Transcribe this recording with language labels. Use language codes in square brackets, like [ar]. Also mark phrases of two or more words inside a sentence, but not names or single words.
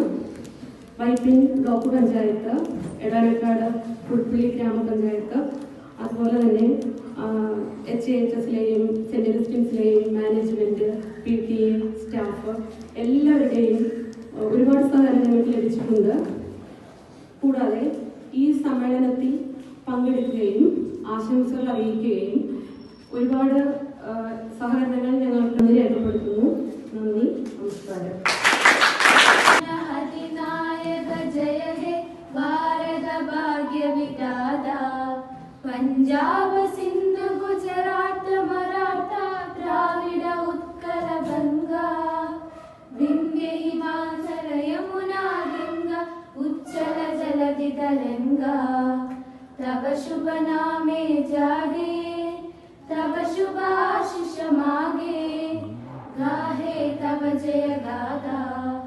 [ml] വൈപ്പിൻ ബ്ലോക്ക് പഞ്ചായത്ത്, എടാനക്കാട് പുൽപ്പള്ളി ഗ്രാമപഞ്ചായത്ത്, അതുപോലെ തന്നെ HHSലെയും സെന്റ് അഗസ്റ്റിൻസിലെയും മാനേജ്മെന്റ്, PTA സ്റ്റാഫ് എല്ലാവരുടെയും ഒരുപാട് സഹകരണം ഞങ്ങൾക്ക് ലഭിച്ചിട്ടുണ്ട്. കൂടാതെ ഈ സമ്മേളനത്തിൽ പങ്കെടുക്കുകയും ആശംസകൾ അറിയിക്കുകയും ഒരുപാട് സഹകരണങ്ങൾ ഞങ്ങൾക്ക് രേഖപ്പെടുത്തുന്നു. നന്ദി, നമസ്കാരം. [bn] জয় হে ভারত ভাগ্য বিধাতা, পাঞ্জাব সিন্ধু গুজরাট মারাঠা দ্রাবিড় উৎকল গঙ্গা, বিন্ধ্য হিমাচল যমুনা গঙ্গা উচ্চল জলধি তরঙ্গা, তব শুভ নামে জাগে তব শুভ আশিস মাগে গাহে তব জয় গাথা